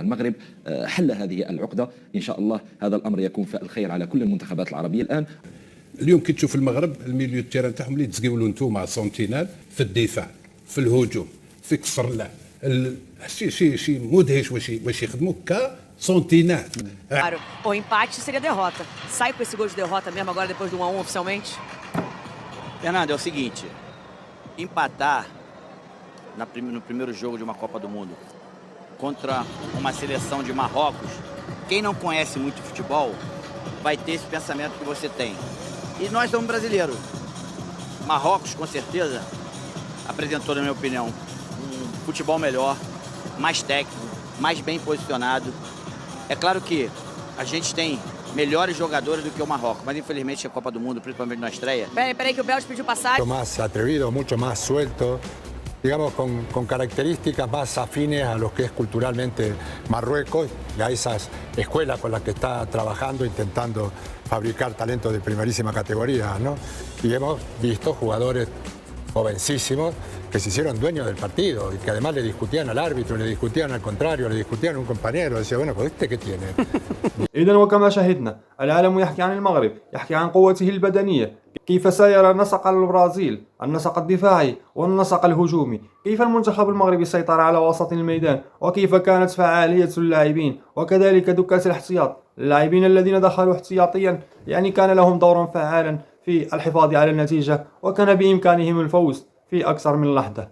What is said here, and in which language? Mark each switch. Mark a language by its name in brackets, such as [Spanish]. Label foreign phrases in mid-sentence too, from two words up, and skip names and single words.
[Arabic] المغرب حل هذه العقدة، إن شاء الله هذا الأمر يكون في الخير على كل المنتخبات العربية. اليوم كي تشوف المغرب [French] milieu terrain [Arabic] تاعهم اللي تزقيولو نتوما سنتينال في الدفاع، في الهجوم، في كسر اللعب، شيء مدهش واش يخدموا كسنتينال. [Portuguese] Claro, o empate seria derrota. Sai com esse gol de derrota mesmo agora depois do 1-1 oficialmente? Fernando, é o seguinte, empatar no primeiro jogo de uma Copa do Mundo contra uma seleção de Marrocos, quem não conhece muito futebol vai ter esse pensamento que você tem. E nós somos brasileiros. Marrocos, com certeza, apresentou, na minha opinião, um futebol melhor, mais técnico, mais bem posicionado. É claro que a gente tem melhores jogadores do que o Marrocos. Mas infelizmente a Copa do Mundo, principalmente na estreia. Peraí que o Belge pediu passagem. [Spanish] Más atrevido, mucho más suelto, digamos con características más afines a lo que es culturalmente Marruecos y a esas escuelas con las que está trabajando, intentando fabricar talentos de primerísima categoría, ¿no? Y hemos visto jugadores jovencísimos que se hicieron dueños del partido y que además le discutían al árbitro, le discutían al contrario, le discutían a un compañero. Decía, bueno, pues ¿este qué tiene? [Arabic] إذا وكما شاهدنا العالم يحكي عن المغرب، يحكي عن قوته البدنية، كيف سير نسق البرازيل، النسق الدفاعي والنسق الهجومي، كيف المنتخب المغربي سيطر على وسط الميدان، وكيف كانت فعالية اللاعبين، وكذلك دكات الاحتياط، اللاعبين الذين دخلوا احتياطيا يعني كان لهم دور فعالا في الحفاظ على النتيجة، وكان بإمكانهم الفوز في أكثر من لحظة.